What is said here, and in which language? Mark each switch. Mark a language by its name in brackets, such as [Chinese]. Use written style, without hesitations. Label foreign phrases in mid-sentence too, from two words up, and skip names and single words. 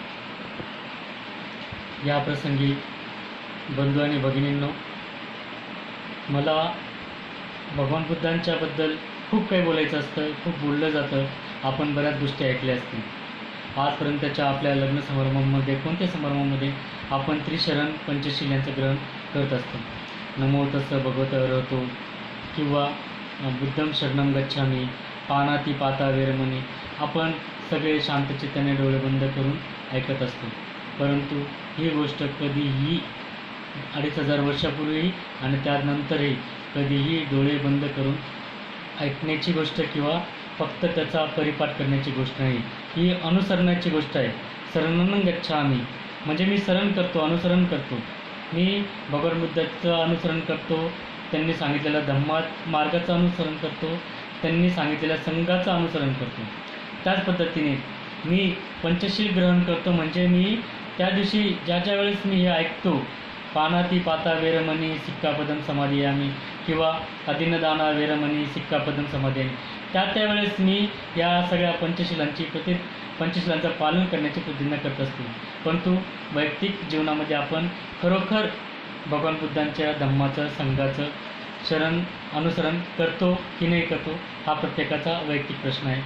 [Marathi] या प्रसंगी बंधू आणि भगिनींनो, मला भगवान बुद्धांच्याबद्दल खूप काही बोलायचं असतं, खूप बोललं जातं. आपण बऱ्याच गोष्टी ऐकल्या असतील. आजपर्यंतच्या आपल्या लग्न समारंभामध्ये, कोणत्या समारंभामध्ये आपण त्रिशरण पंचशील यांचं ग्रहण करत असतो. [Pali] नमो तस्स भगवत अरहतो किंवा बुद्धं शरणं गच्छामी, पानाती पाता वेरमणी [Marathi] आपण सगळे शांतचित्ताने डोळे बंद करून ऐकत असतो. परंतु ही गोष्ट कधीही 2500 वर्षापूर्वी आणि त्यानंतरही कधीही डोळे बंद करून ऐकण्याची गोष्ट किंवा फक्त त्याचा परिपाठ करण्याची गोष्ट नाही. ही अनुसरणाची गोष्ट आहे. [Pali] शरणं गच्छामी [Marathi] म्हणजे मी शरण करतो, अनुसरण करतो. मी भगवान बुद्धाचं अनुसरण करतो, त्यांनी सांगितलेल्या धम्मात मार्गाचं अनुसरण करतो, त्यांनी सांगितलेल्या संघाचं अनुसरण करतो. त्याच पद्धतीने मी पंचशील ग्रहण करतो. म्हणजे मी त्या दिवशी ज्या वेळेस मी हे ऐकतो, [Pali] पानाती पाता वेरमणी सिक्कापदम समाधियामी [Marathi] किंवा [Pali] अदिनदाना वेरमणी सिक्कापदम समाधियामी, [Marathi] त्यावेळेस मी या सगळ्या पंचशिलांचं पालन करण्याची प्रतिज्ञा करत असतो. परंतु वैयक्तिक जीवनामध्ये आपण खरोखर भगवान बुद्धांच्या धम्माचं संघाचं अनुसरण करतो की नाही करतो, हा प्रत्येकाचा वैयक्तिक प्रश्न आहे.